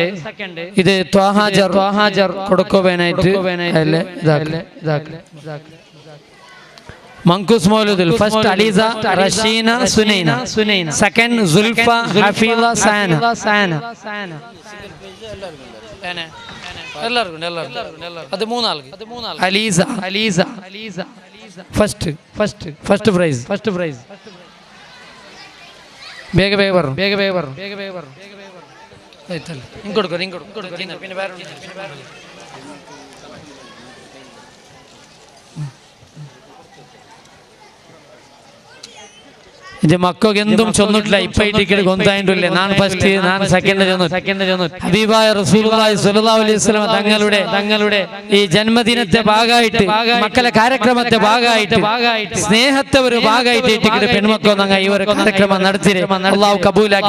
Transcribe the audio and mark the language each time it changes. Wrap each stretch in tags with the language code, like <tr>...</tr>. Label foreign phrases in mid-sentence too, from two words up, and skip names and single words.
<ml>ഇത് ത്വാഹാജർ കൊടുക്കുവാനായിട്ട് മങ്കൂസ് മൗലൂദിൽ ഫസ്റ്റ് അലീസ, റഷീന, സുനൈന, സെക്കൻഡ് സുൽഫ, ഹഫീല, സാന. അത് മൂന്നാൾക്ക് അലീസ ഫസ്റ്റ് പ്രൈസ്.</ml> <kn>ಬೇಗ ಬರು ಆಯ್ತಲ್ಲ, ಹಿಂಗೆ ಕೊಡ್ಕೊ</kn> <ml>പിന്നെ ಬೇರೆ ഇത് മക്കൾക്ക് എന്തും ചൊന്നിട്ടില്ല. ഇപ്പൊ ഈ ടിക്കറ്റ് കൊന്തായിട്ടില്ലേ? ഞാൻ ഫസ്റ്റ്, ഞാൻ സെക്കൻഡ് ചെന്നു. ഹബീബായ</ml> <ar>رسول الله صلى الله عليه وسلم</ar> <ml>തങ്ങളുടെ ഈ ജന്മദിനത്തെ ഭാഗമായിട്ട്, മക്കളെ കാര്യക്രമത്തെ ഭാഗമായിട്ട്, സ്നേഹത്തെ ഒരു ഭാഗമായിട്ട് ഈ ടിക്കറ്റ് പെൺമക്കൾ ഞങ്ങൾ ഈ ഒരു കാര്യക്രമം നടത്തി അല്ലാഹു കബൂലാക്കി.</ml>